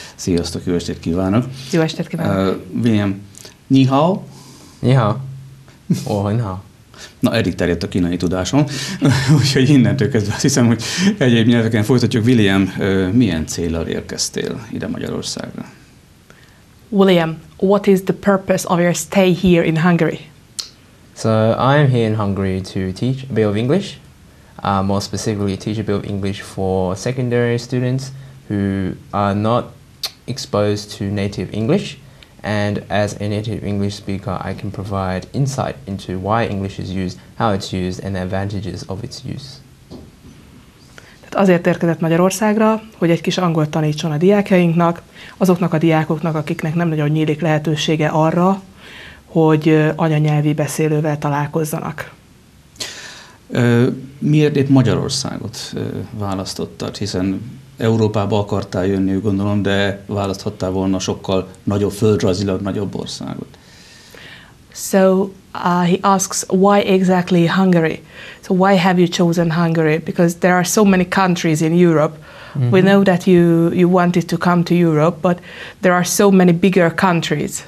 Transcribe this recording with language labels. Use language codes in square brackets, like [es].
[hu] Sziasztok, jó estét kívánok! Jó estét kívánok! [zh] William, ni hao? Ni hao. Ni hao. [hu] Na, eddig terjedt a kínai tudásom, úgyhogy innentől kezdve azt hiszem, hogy egyéb nyelveken folytatjuk. William, milyen céllal érkeztél ide Magyarországra? [en] William, what is the purpose of your stay here in Hungary? So I'm here in Hungary to teach a bit of English, more specifically teach a bit of English for secondary students who are not exposed to native English. And as a native English speaker, I can provide insight into why English is used, how it's used, and the advantages of its use. [hu] Tehát azért érkezett Magyarországra, hogy egy kis angolt tanítson a diákjainknak, azoknak a diákoknak, akiknek nem nagyon nyílik lehetősége arra, hogy anyanyelvi beszélővel találkozzanak. Miért épp Magyarországot választottad? Hiszen Európába akartál jönni, gondolom, de választhattál volna sokkal nagyobb, földrajzilag nagyobb országot. [en] So he asks, why exactly Hungary? So why have you chosen Hungary? Because there are so many countries in Europe. Mm-hmm. We know that you wanted to come to Europe, but there are so many bigger countries.